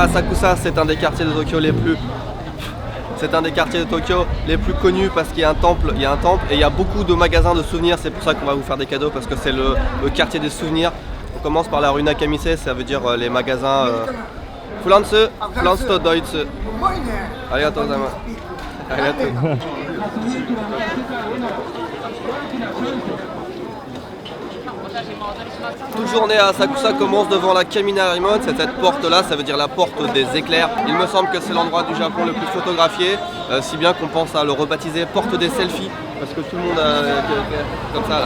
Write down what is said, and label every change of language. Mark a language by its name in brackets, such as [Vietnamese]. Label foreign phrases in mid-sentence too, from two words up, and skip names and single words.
[French] Asakusa c'est un des quartiers de Tokyo les plus... C'est un des quartiers de Tokyo les plus connus parce qu'il y a un temple, et il y a beaucoup de magasins de souvenirs, c'est pour ça qu'on va vous faire des cadeaux parce que c'est le quartier des souvenirs. On commence par la rue Nakamise, ça veut dire les magasins Pflanze to Deutsche. [Japanese] ありがとうございます. Arigatou. [French] Toute journée à Asakusa commence devant la Kaminarimon, c'est cette porte là, ça veut dire la porte des éclairs. Il me semble que c'est l'endroit du Japon le plus photographié, si bien qu'on pense à le rebaptiser porte des selfies, parce que tout le monde a comme ça là.